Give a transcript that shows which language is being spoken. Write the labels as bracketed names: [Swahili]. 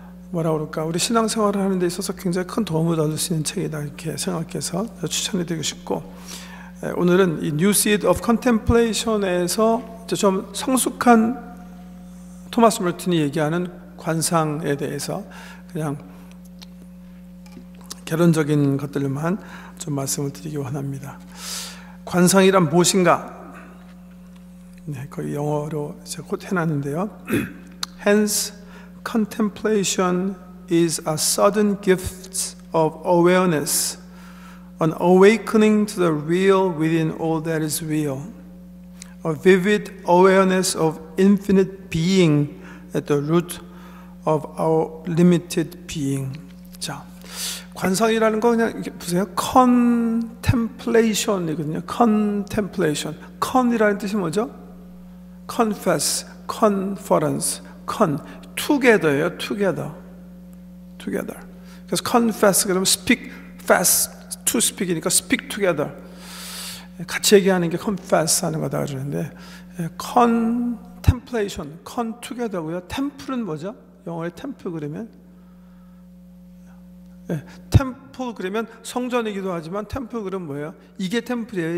[Korean] 우리 신앙생활을 하는 데 있어서 굉장히 큰 도움을 얻을 수 있는 책이다 이렇게 생각해서 추천해드리고 싶고, 오늘은 이 New Seed of Contemplation에서 좀 성숙한 토마스 머튼이 얘기하는 관상에 대해서 그냥 개론적인 것들만 좀 말씀을 드리기 원합니다. 관상이란 무엇인가? 거의 영어로 제가 곧 해놨는데요. [English] Hence, contemplation is a sudden gift of awareness, an awakening to the real within all that is real, a vivid awareness of infinite being at the root of our limited being. [Korean] 자, 관상이라는 거 그냥 이렇게 보세요. contemplation이거든요. [English] contemplation. [Korean] con이라는 뜻이 뭐죠? [English] confess, conference, together예요. together. 그래서 confess 그러면 speak fast, to speak이니까 speak together. [Korean] 같이 얘기하는 게 confess 하는 거다 그러는데, contemplation, together고요. temple은 뭐죠? 영어의 temple 그러면 템플 그러면 성전이기도 하지만 템플 그러면 뭐예요? 이게 템플이에요.